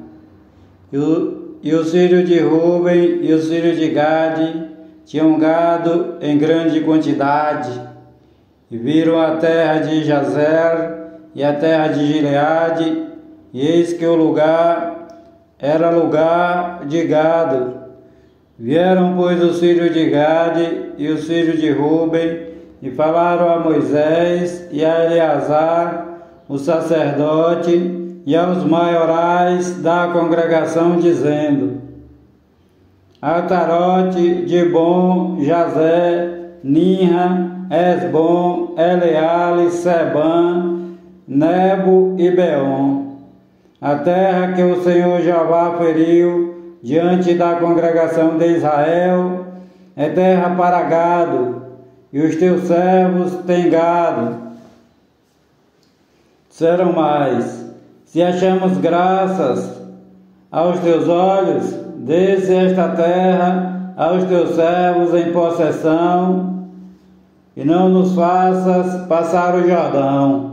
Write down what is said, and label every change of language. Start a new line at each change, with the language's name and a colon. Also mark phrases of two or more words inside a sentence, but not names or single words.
Portuguese: E os filhos de Ruben e os filhos de Gade tinham gado em grande quantidade, e viram a terra de Jazer e a terra de Gileade, e eis que o lugar era lugar de gado. Vieram, pois, os filhos de Gade e os filhos de Ruben, e falaram a Moisés e a Eleazar, o sacerdote, e aos maiorais da congregação, dizendo: Atarote, Dibon, Jazé, Ninra, Esbom, Eleale, Sebam, Nebo e Beon, a terra que o Senhor Jeová feriu diante da congregação de Israel, é terra para gado, e os teus servos têm gado. Disseram mais: se achamos graças aos teus olhos, dê-se esta terra aos teus servos em possessão, e não nos faças passar o Jordão.